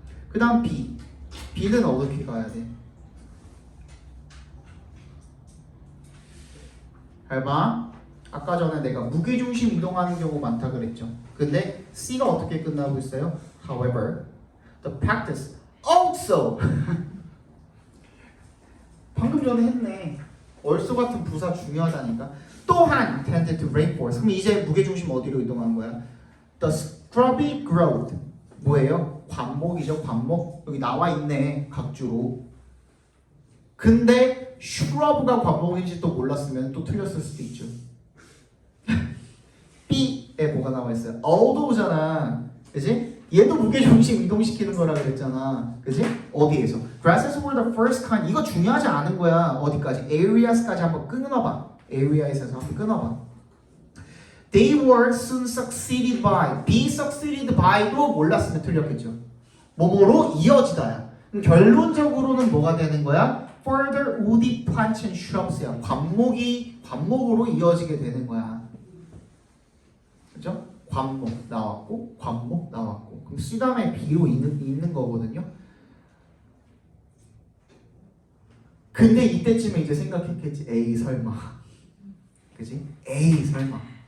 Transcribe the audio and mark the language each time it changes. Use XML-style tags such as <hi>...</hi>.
<ko>그 다음 B. B는 어떻게 가야 돼? 잘 봐. 아까 전에 내가 무게중심 이동하는 경우 많다 그랬죠. 근데 C가 어떻게 끝나고 있어요?</ko> <en>However, the practice also.</en> <ko>방금 전에 했네. also 같은 부사 중요하다니까. 또한</ko> <en>tended to reinforce.</en> <ko>그럼 이제 무게중심 어디로 이동한 거야?</ko> <en>The scrubby growth.</en> <ko>뭐예요? 관목이죠. 관목. 여기 나와 있네. 각주로. 근데 shrub가 관목인지 또 몰랐으면 또 틀렸을 수도 있죠. B에 뭐가 나와 있어요? althouggh잖아. 그지? 얘도 무게중심 이동시키는 거라 그랬잖아. 그지? 어디에서?</ko> <en>Grasses were the first kind.</en> <ko>이거 중요하지 않은 거야. 어디까지? Areas까지 한번 끊어봐. Areas에서 한번 끊어봐.</ko> <en>They were soon succeeded by. Be succeeded by</en> <ko>도 몰랐으면 틀렸겠죠. 뭐뭐로 이어지다야. 그럼 결론적으로는 뭐가 되는 거야?</ko> <en>Further woody plants and shrubs야.</en> <ko>관목으로 이어지게 되는 거야. 그죠? 관목 나왔고 관목 나왔고 그럼 C 다음에 B로 있는 거거든요. 근데 이때쯤에 이제 생각했겠지. 에이 설마. 그지? 에이 설마.</ko>